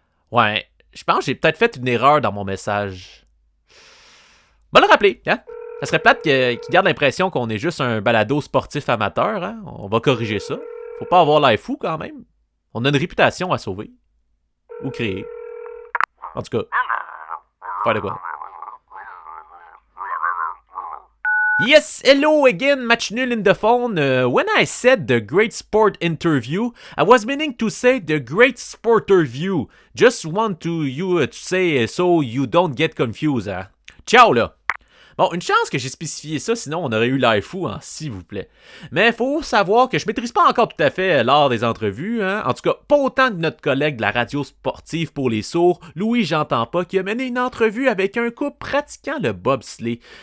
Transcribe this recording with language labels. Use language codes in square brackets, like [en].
[fr] Ouais, je pense que j'ai peut-être fait une erreur dans mon message. Va le rappeler, hein? Ça serait plate qu'il garde l'impression qu'on est juste un balado sportif amateur, hein? On va corriger ça. Faut pas avoir l'air fou quand même. On a une réputation à sauver. Ou créer. En tout cas, faire de quoi? [en] Yes, hello again, match nul in the phone. When I said the great sport interview, I was meaning to say the great sporter view. Just want you to say so you don't get confused, hein? Ciao, là! [fr] Bon, une chance que j'ai spécifié ça, sinon on aurait eu l'air fou, hein, s'il vous plaît. Mais faut savoir que je maîtrise pas encore tout à fait l'art des entrevues, hein. En tout cas, pas autant que notre collègue de la radio sportive pour les sourds, Louis J'entends pas, qui a mené une entrevue avec un couple pratiquant le bobsleigh.